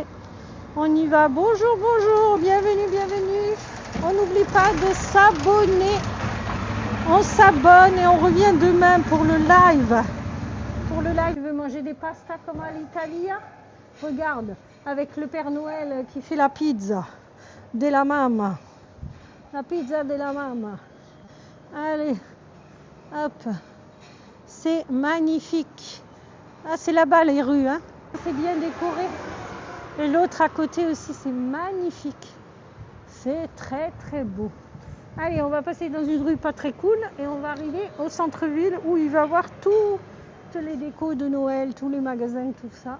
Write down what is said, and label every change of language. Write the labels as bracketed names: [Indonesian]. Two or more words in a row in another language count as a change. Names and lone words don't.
[French] On y va. Bonjour. Bienvenue. On n'oublie pas de s'abonner. On s'abonne et on revient demain pour le live. Je veux manger des pastas comme à l'Italie. Regarde, avec le Père Noël qui fait la [Italian] pizza della mamma. La pizza della mamma. [French] Allez, hop. C'est magnifique. Ah, c'est là-bas les rues, hein. C'est bien décoré. Et l'autre à côté aussi, c'est magnifique. C'est très beau. Allez, on va passer dans une rue pas très cool et on va arriver au centre-ville où il va y avoir toutes les décos de Noël, tous les magasins, tout ça.